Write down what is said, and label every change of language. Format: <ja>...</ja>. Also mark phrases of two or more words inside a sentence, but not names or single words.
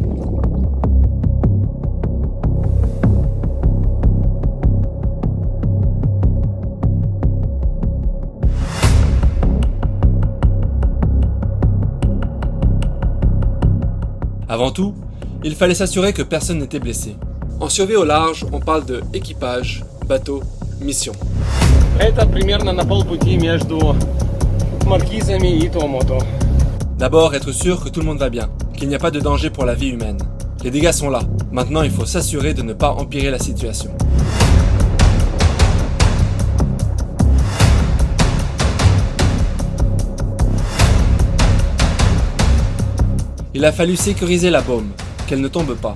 <fr>Avant tout, il fallait s'assurer que personne n'était blessé. En survie au large, on parle de équipage, bateau, mission.</fr> <ru>Это примерно на полпути между Маркизами и Туамото.</ru> <fr>D'abord, être sûr que tout le monde va bien, qu'il n'y a pas de danger pour la vie humaine. Les dégâts sont là. Maintenant, il faut s'assurer de ne pas empirer la situation. Il a fallu sécuriser la baume, qu'elle ne tombe pas.</fr>